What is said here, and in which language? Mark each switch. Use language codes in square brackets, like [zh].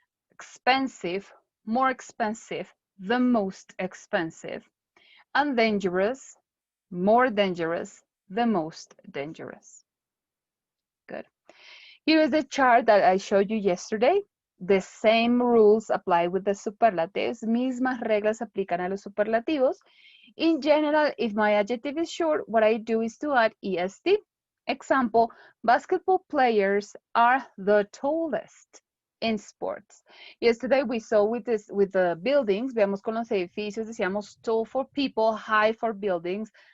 [en] Expensive, more expensive, the most expensive. And dangerous, more dangerous, the most dangerous. Good. Here is the chart that I showed you yesterday. The same rules apply with the superlatives. [es] Mismas reglas aplican a los superlativos. [en] In general, if my adjective is short, what I do is to add est. Example, basketball players are the tallest in sports. Yesterday we saw with the buildings, [es] veamos con los edificios, [en] decíamos tall for people, high for buildings.